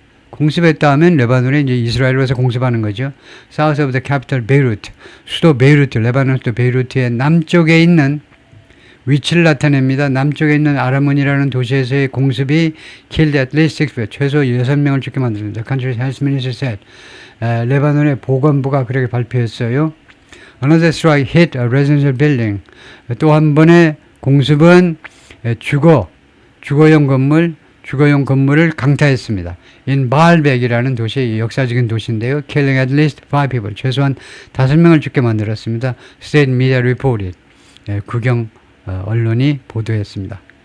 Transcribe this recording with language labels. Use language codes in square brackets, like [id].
[ko] 공습했다 하면 레바논에 이제 이스라엘에서 공습하는 거죠. [en] South of the capital Beirut [ko] 수도 베이루트 레바논 수도 베이루트의 남쪽에 있는 위치를 나타냅니다. 남쪽에 있는 아라문이라는 도시에서의 공습이 [en] killed at least 6 people, [ko] 최소 6명을 죽게 만듭니다. [en] Country's health minister said. [ko] 레바논의 보건부가 그렇게 발표했어요. [en] Another strike hit a residential building. [ko] 또 한 번의 공습은 주거용 건물 주거용 건물을 강타했습니다. In Baalbek이라는 도시, 역사적인 도시인데요. [en] Killing at least 5 people, [ko] 최소한 5명을 죽게 만들었습니다. [en] State media reported, [ko] 국영 언론이 보도했습니다.